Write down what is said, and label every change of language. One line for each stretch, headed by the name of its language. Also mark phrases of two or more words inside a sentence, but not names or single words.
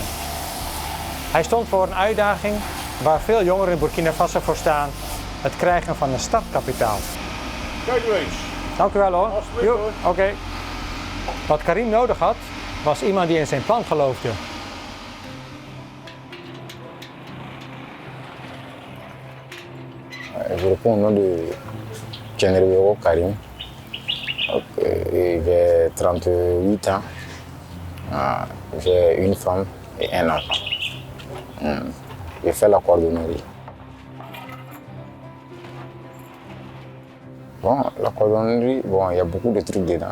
Dutch: Hij stond voor een uitdaging waar veel jongeren in Burkina Faso voor staan: het krijgen van een startkapitaal. Kijk u eens. Dank u wel hoor. Alsjeblieft, hoor. Oké. Wat Karim nodig had, was iemand die in zijn plan geloofde.
French: Je réponds au nom de Kenrebero Karim. J'ai 38 ans. J'ai une femme et un enfant. Je fais la cordonnerie. Bon, la cordonnerie, bon, il y a beaucoup de trucs dedans.